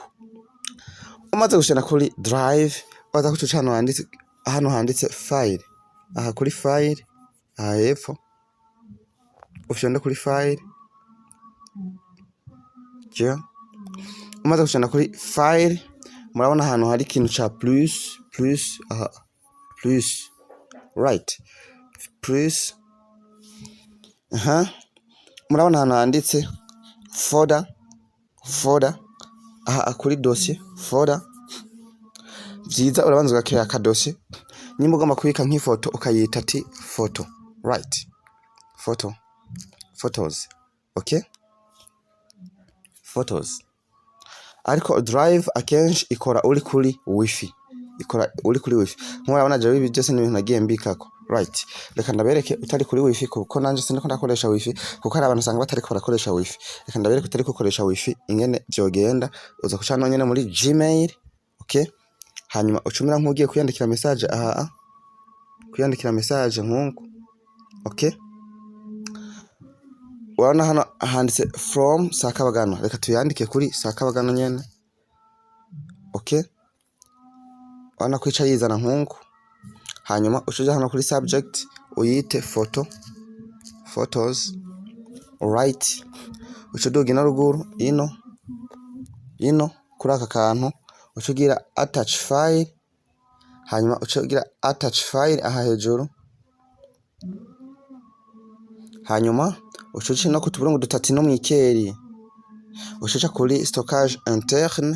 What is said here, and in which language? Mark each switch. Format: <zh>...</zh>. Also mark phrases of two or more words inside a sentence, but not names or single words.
<rn>Umaze gushana kuri drive waza kuca hano handitse file. Aha kuri file, aha hepfo ufyonda kuri file. Umaze gushana kuri file, murabona ahantu hari ikintu ca plus, aha plus, right, plus. Murabona ahantu handitse folder, aha kuri dossier folder. Vyiza urabanza ugakira akadosiye. Nimba ugomba kubika nk'ifoto ukayita ati photo, right, photos, okay, photos. Ariko drive akenshi ikora uri kuri wifi, murabona je ibi byose ni ibintu nagiye mbikako, right. Reka ndabereke utari kuri wifi, kuko nanje sindiko ndakoresha wifi, kuko hari abantu usanga batari ko barakoresha wifi. Reka ndabereke utari gukoresha wifi ingene byogenda. Uza kuca hano nyene muri Gmail, okay. Hanyuma ucumira nk'ugiye kuyandikira message, aha kuyandikira message nkunku, okay. Urabona hano handitse from Sakabagano, reka tuyandike kuri Sakabagano nyene, okay. Urabona kwica yizana nkunku. Hanyuma ucuja hano kuri subject uyite photos, right. Ucuduga ino ruguru ino kuri aka kantu ucugira</rn> <en>attach file.</en> <rn>Hanyuma ucugira</rn> <en>attach file</en> <rn>aha hejuru. Hanyuma ucuca no kutuburungu dutatu no mwikeri, ucuca kuri</rn> <fr>stockage interne.</fr>